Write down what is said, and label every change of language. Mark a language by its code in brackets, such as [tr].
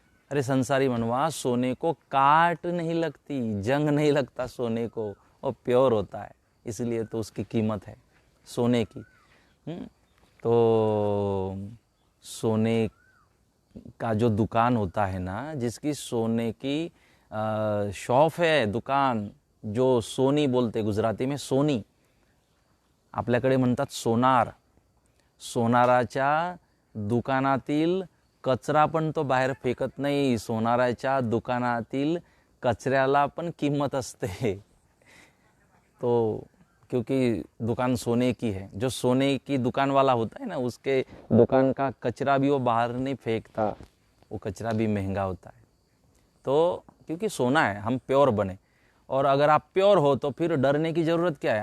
[hi] अरे संसारी मनवा, सोने को काट नहीं लगती, जंग नहीं लगता सोने को, वो प्योर होता है, इसलिए तो उसकी कीमत है सोने की। तो सोने का जो दुकान होता है ना, जिसकी सोने की शॉप है, दुकान, जो सोनी बोलते गुजराती में, सोनी, [mr] आपल्याकडे म्हणतात सोनार, सोनाराच्या दुकानातील कचरा पण तो बाहेर फेकत नाही, सोनाराच्या दुकानातील कचऱ्याला पण किंमत असते। [hi] तो क्योंकि दुकान सोने की है, जो सोने की दुकान वाला होता है ना, उसके दुकान का कचरा भी वो बाहर नहीं फेंकता, वो कचरा भी महंगा होता है। तो क्योंकि सोना है, हम प्योर बने। और अगर आप प्योर हो तो फिर डरने की ज़रूरत क्या है?